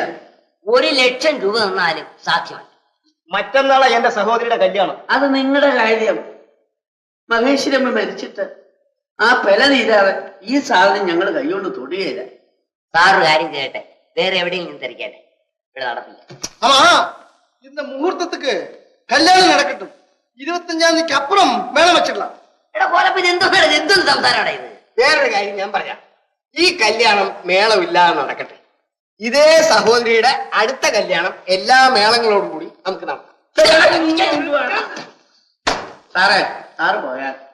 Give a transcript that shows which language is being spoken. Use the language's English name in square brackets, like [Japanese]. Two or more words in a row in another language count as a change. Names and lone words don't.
[Malayalam] 1,00,000 രൂപ തന്നാലും സാധ്യമല്ല. മറ്റന്നാളാ എന്റെ സഹോദരിയുടെ കല്യാണം. അത് നിങ്ങളുടെ കാര്യം. മഹേശ്വരമ്മ മരിച്ചിട്ട് ആ പെല തീരാതെ ഈ സാധനം ഞങ്ങൾ കൈകൊണ്ട് തൊടുകയില്ല. സാറൊരു കാര്യം ചെയ്യട്ടെ, വേറെ എവിടെയെങ്കിലും തിരക്കട്ടെ, ഇവിടെ നടപ്പില്ല. [Tamil] ஆமா, இந்த முகூர்த்தத்துக்கு கல்யாணம் நடக்கட்டும். [Malayalam] 25-ാം തീയതിക്ക് അപ്പുറം മേളം വെച്ചിടலாம். എടാ കോലപ്പൻ, എന്തൊന്നും സംസാരമാണ് ഇത്? വേറൊരു കാര്യം ഞാൻ പറയാം. ഈ കല്യാണം മേളമില്ലാതെ നടക്കട്ടെ. ഇതേ സഹോദരിയുടെ അടുത്ത കല്യാണം എല്ലാ മേളങ്ങളോടും കൂടി നമുക്ക് നടത്താം. സാറേ, സാറ് പോയാൽ